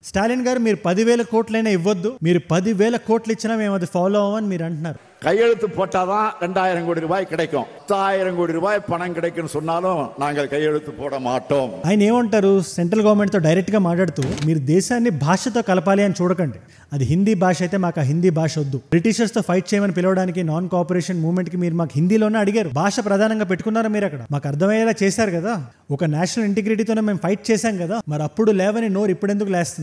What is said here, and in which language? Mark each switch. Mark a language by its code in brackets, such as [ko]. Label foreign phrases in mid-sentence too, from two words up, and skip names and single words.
[te] స్టాలిన్ గారు మీరు 10,000 కోట్లైనా ఇవ్వద్దు, మీరు 10,000 కోట్లు ఇచ్చినా మేము అది ఫాలో అవ్వమని మీరు అంటున్నారు. [ta] கையெழுத்து போட்டாதான் 2000 கோடி ரூபாய் கிடைக்கும். 10,000 கோடி ரூபாய் பணம் கிடைக்கும் சொன்னாலும் நாங்கள் கையெழுத்து போட மாட்டோம். [te] ఆయన ఏమంటారు, [en] central government [te] తో డైరెక్ట్ గా మాట్లాడుతూ మీరు దేశాన్ని భాషతో కలపాలి అని చూడకండి, అది హిందీ భాష అయితే మాకు ఆ హిందీ భాష వద్దు. బ్రిటిషర్స్ తో ఫైట్ చేయమని పిలవడానికి [en] non cooperation movement [te] కి మీరు మాకు హిందీలోనే అడిగారు, భాష ప్రధానంగా పెట్టుకున్నారా మీరు అక్కడ, మాకు అర్థమయ్యేలా చేశారు కదా, ఒక [en] national integrity [te] మేము ఫైట్ చేశాం కదా, మరి అప్పుడు లేవని నోరు ఇప్పుడు ఎందుకు లేస్తుంది?